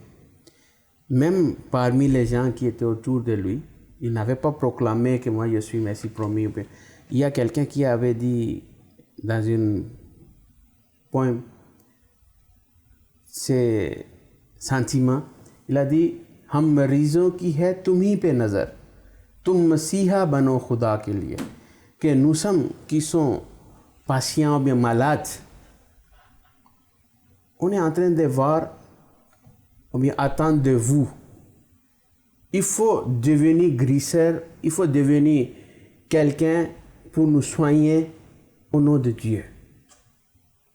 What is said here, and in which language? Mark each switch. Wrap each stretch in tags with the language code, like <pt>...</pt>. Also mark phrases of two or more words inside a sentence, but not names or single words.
<fr>Même parmi les gens qui étaient autour de lui, il n'avait pas proclamé que moi je suis Messie promis. Il y a quelqu'un qui avait dit dans une poème ses sentiments, il a dit</fr> <ur>हम मरीजों की है तुम ही पे नज़र तुम मसीहा बनो खुदा के लिए</ur> <fr>que nous sommes qui sont patients ou bien malades, on est en train de voir ou bien attendre de vous. Il faut devenir guérisseur, il faut devenir quelqu'un pour nous soigner au nom de Dieu.</fr>